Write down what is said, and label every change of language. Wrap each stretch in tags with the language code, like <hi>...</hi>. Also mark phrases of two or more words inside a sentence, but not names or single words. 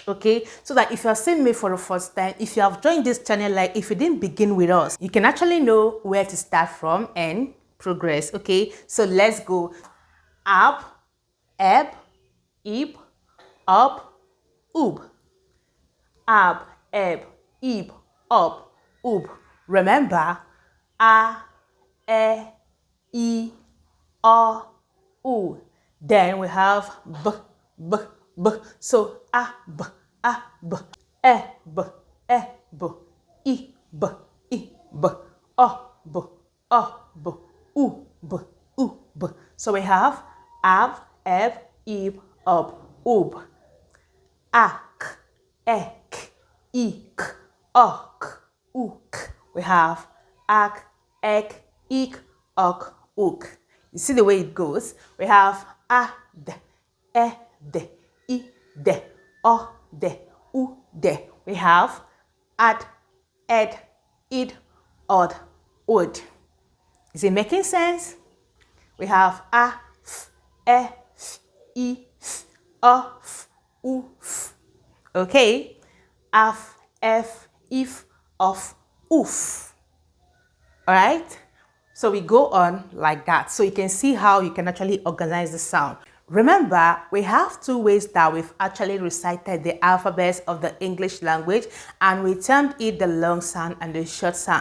<en>Okay, so that if you're seeing me for the first time, if you have joined this channel, like if you didn't begin with us, you can actually know where to start from and progress. Okay, so let's go. Up, ebb, ib, up, oob. Up, ebb, ib, up, oob. Remember, a, e, o, u. Then we have b, b, b. So a, b, e, b, e, b, I, b, I, b, o, b, o, b, u, b, u, b. So we have ab, eb, ib, up, oob. Ak, ek, ik, ok, ook. We have ak, ek, ik, ok, ook. You see the way it goes? We have a, de, e, de, I, de, o, de, u, de. We have ad, ed, id, od, ood. Is it making sense? We have a, f, e, f, I, f, o, f, oof. Okay, af, f, if, of, oof. All right, so we go on like that, so you can see how you can actually organize the sound. Remember, we have two ways that we've actually recited the alphabets of the English language, and we termed it the long sound and the short sound.</en>